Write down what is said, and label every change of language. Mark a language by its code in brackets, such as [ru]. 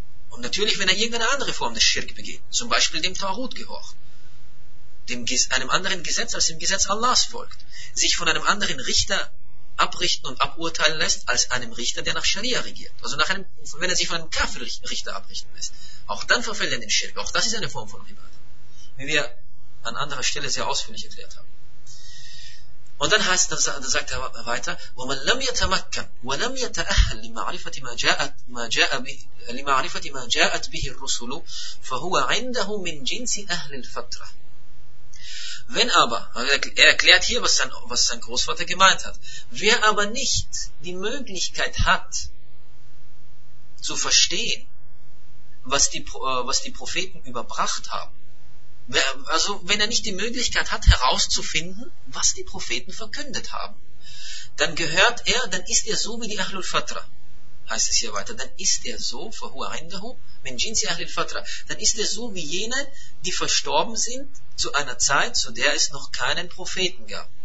[de] Und natürlich, wenn er irgendeine andere Form des Schirk begeht, zum Beispiel dem Tawhid gehorcht, einem anderen Gesetz als dem Gesetz Allahs folgt, sich von einem anderen Richter abrichten und aburteilen lässt, als einem Richter, der nach Scharia regiert. Also wenn er sich von einem Kafir-Richter abrichten lässt. Auch dann verfällt er in den Schirk. Auch das ist eine Form von Ibad. Wie wir an anderer Stelle sehr ausführlich erklärt haben. Und dann heißt es, dann sagt er weiter, [ar] وَمَنْ لَمْ يَتَمَكَّنْ وَلَمْ يَتَأَهَلْ لِمَعْرِفَةِ مَا جَاءَتْ بِهِ الرُّسُلُ فَهُوَ عِنْدَهُ مِنْ جِنْسِ أَهْلِ الْفَتْرَةِ. [de] Wenn aber, er erklärt hier, was sein Großvater gemeint hat, wer aber nicht die Möglichkeit hat, zu verstehen, was die Propheten überbracht haben, wenn er nicht die Möglichkeit hat, herauszufinden, was die Propheten verkündet haben, dann ist er so wie die Ahlul Fatra, heißt es hier weiter, dann ist er so wie jene, die verstorben sind, zu einer Zeit, zu der es noch keinen Propheten gab.